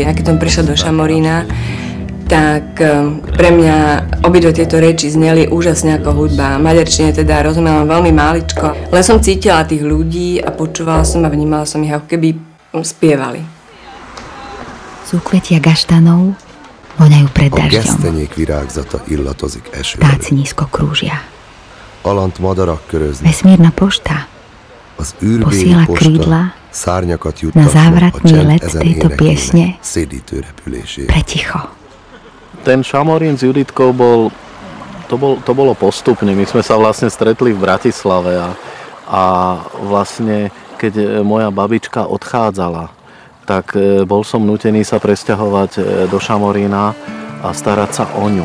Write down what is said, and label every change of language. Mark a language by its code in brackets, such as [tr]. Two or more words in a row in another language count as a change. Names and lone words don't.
[sk] A keď som prišla do Šamorína, tak pre mňa obidve tieto reči zneli úžasne ako hudba. Maďarčine teda rozumela veľmi máličko. Len som cítila tých ľudí a počúvala som a vnímala som ich, ako keby spievali. Súkvetia gaštanov voňajú pred [hu] A [sk] dažďom. [hu] gesztenyék virágzata illatozik eső. [sk] Ptáci nízko krúžia. [hu] Alant madarak köröznek. [sk] Vesmírna pošta [hu] Az űrbéli [sk] posíla pošta krídla [hu] szárnyakat [sk] na [hu] juttatnak a [sk] závratný [hu] csend [sk] let [hu] ezen [sk] tejto piesne [hu] énekének szédítő repülésére. [sk] pre ticho. Ten Šamorín s Juditkou to bolo postupne. My sme sa vlastne stretli v Bratislave a vlastne keď moja babička odchádzala, tak bol som nútený sa presťahovať do Šamorína a starať sa o ňu.